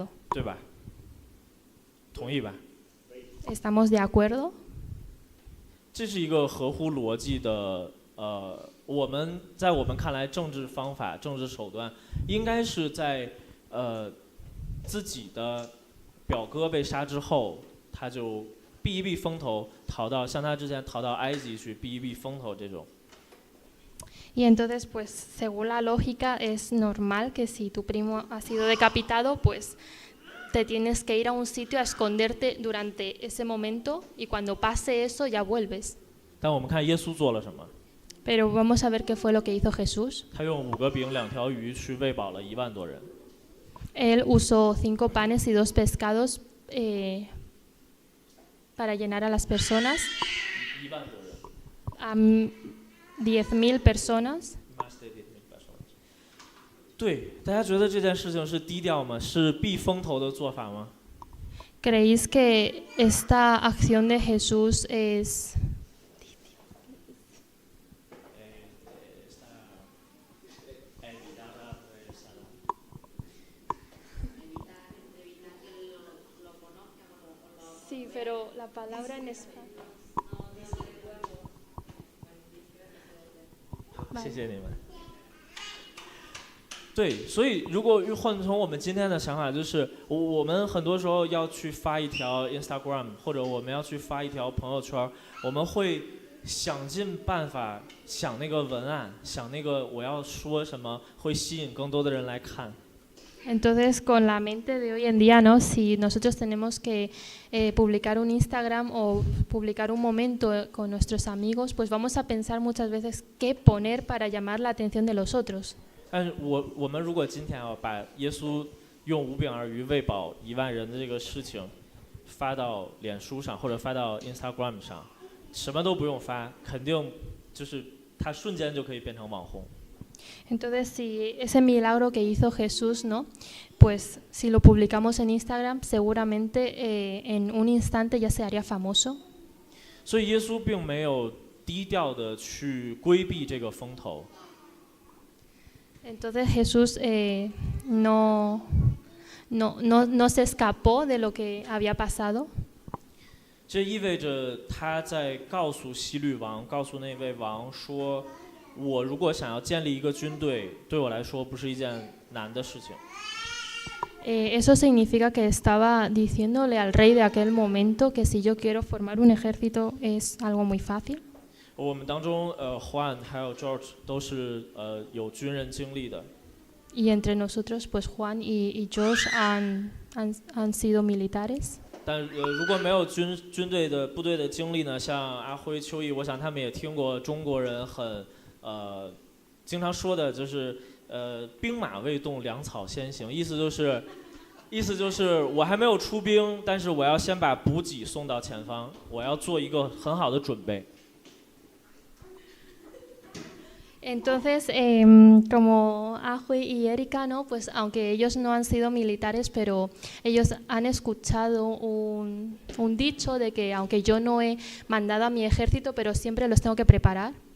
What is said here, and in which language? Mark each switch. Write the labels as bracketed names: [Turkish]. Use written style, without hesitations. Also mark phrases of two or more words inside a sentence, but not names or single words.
[Chinese] 对吧？同意吧？ [Spanish] ¿Estamos de acuerdo? [Chinese] 这是一个合乎逻辑的，在我们看来，政治方法、政治手段，应该是在自己的表哥被杀之后，他就避一避风头，像他之前逃到埃及去避一避风头这种。 [Spanish] Y entonces, pues, según la lógica, es normal que si tu primo ha sido decapitado, pues te tienes que ir a un sitio a esconderte durante ese momento y cuando pase eso ya vuelves. [Chinese] 但我们看耶稣做了什么？ [Spanish] Pero vamos a ver qué fue lo que hizo Jesús. [Chinese] 他用5个饼2条鱼去喂饱了1万多人。 [Spanish] Él usó 5 panes y 2 pescados para llenar a las personas, [Chinese] 1 万多人。 [Spanish] a 10.000 personas. [Chinese] 对，大家觉得这件事情是低调吗？是避风头的做法吗？ [Spanish] ¿Creéis que esta acción de Jesús es Sí, pero la palabra en español. [Chinese] 谢谢你们。对，所以如果换成我们今天的想法，就是我们很多时候要去发一条 Instagram， 或者我们要去发一条朋友圈，我们会想尽办法想那个文案，想那个我要说什么会吸引更多的人来看。 [Spanish] Entonces, con la mente de hoy en día, ¿no? Si nosotros tenemos que publicar un Instagram o publicar un momento con nuestros amigos, pues vamos a pensar muchas veces qué poner para llamar la atención de los otros. [Chinese] 但是我们如果今天把耶稣用5饼2鱼喂饱1万人的这个事情发到脸书上或者发到 Instagram 上，什么都不用发，肯定就是他瞬间就可以变成网红。 [Spanish] Entonces, si ese milagro que hizo Jesús, ¿no? Pues si lo publicamos en Instagram, seguramente en un instante ya se haría famoso. [Chinese] 所以耶稣并没有低调的去规避这个风头。 [Spanish] Entonces Jesús no se escapó de lo que había pasado. [Chinese] 这意味着他在告诉希律王，告诉那位王说：“我如果想要建立一个军队，对我来说不是一件难的事情。” [Spanish] Eso significa que estaba diciéndole al rey de aquel momento que si yo quiero formar un ejército es algo muy fácil. [Chinese] 我们当中Juan 还有 George 都是有军人经历的。 [Spanish] Y entre nosotros, pues Juan y George han sido militares. [Chinese] 但如果没有军队的部队的经历呢，像阿辉、秋意，我想他们也听过中国人很经常说的，就是兵马未动，粮草先行，意思就是我还没有出兵，但是我要先把补给送到前方，我要做一个很好的准备。 [Spanish] Entonces, como Ahui y Erika, ¿no? Pues aunque ellos no han sido militares, pero ellos han escuchado un dicho de que aunque yo no he mandado a mi ejército, pero siempre los tengo que preparar.